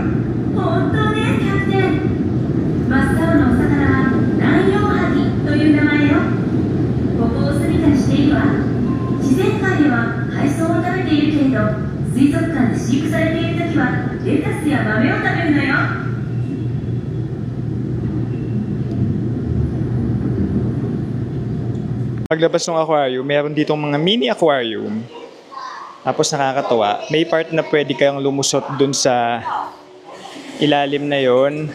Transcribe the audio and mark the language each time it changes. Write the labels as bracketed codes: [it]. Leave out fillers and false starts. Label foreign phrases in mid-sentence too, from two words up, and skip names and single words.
[ja] 本当ね、キャプテン。真っ青なお魚はナンヨウハギという名前よ。ここを住みかにしているわ。自然界では海藻を食べているけれど、水族館で飼育されているときはレタスや豆を食べるのよ。 [tl] Paglabas ng aquarium, meron ditong mga mini aquarium. Tapos nakakatawa, may part na pwede kayong lumusot dun sa ilalim na yon.